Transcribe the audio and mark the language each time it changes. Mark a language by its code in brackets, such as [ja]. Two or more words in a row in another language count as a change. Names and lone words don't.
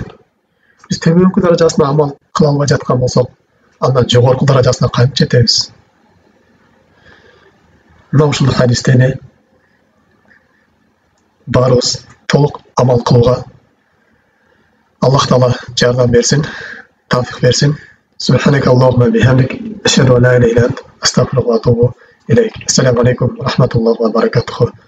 [ky] Биз төмөнкү даражасына амал кыла албай жаткан болсок, андан жогорку даражасына кантип жетебиз? Мына ушул хадисте баарыбыз толук амал кылууга Аллах Таала жардам берсин, тавфик берсин. [ar] سبحانك اللهم وبحمدك أشهد أن لا إله إلا أنت أستغفرك وأتوب إليك. السلام عليكم ورحمة الله وبركاته.